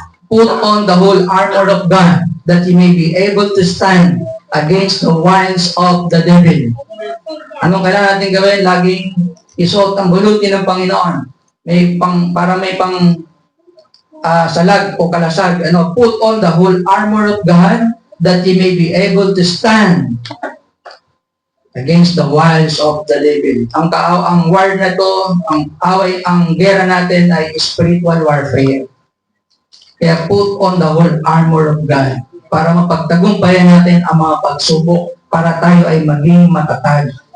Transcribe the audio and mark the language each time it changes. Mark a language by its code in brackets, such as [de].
[en] Put on the whole armor of God, that you may be able to stand against the wiles of the devil. [tl] Anong kailangan natin gawin? Laging isuot ang bulutin ng Panginoon. Para may salag o kalasag. [en] Put on the whole armor of God, that you may be able to stand against the wiles of the devil. [tl] Ang war na to, ang gera natin ay spiritual warfare. Kaya [en] put on the whole armor of God [tl] para mapagtagumpayan natin ang mga pagsubok para tayo ay maging matatag.